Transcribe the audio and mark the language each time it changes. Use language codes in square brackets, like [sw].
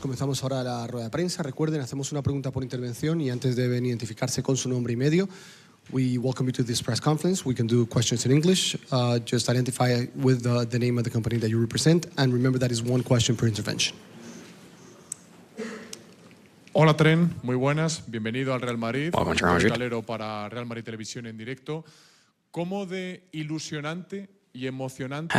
[es] Comenzamos ahora la rueda de prensa. Recuerden, hacemos una pregunta por intervención y antes deben identificarse con su nombre y medio. [en] We welcome you to this press conference. We can do questions in English. Just identify with the name of the company that you represent, and remember that is one question per intervention. [es] Hola Tren, muy buenas, bienvenido al Real Madrid. [en] Welcome to Real Madrid. [es] Calero para Real Madrid Televisión en directo. ¿Cómo de ilusionante y emocionante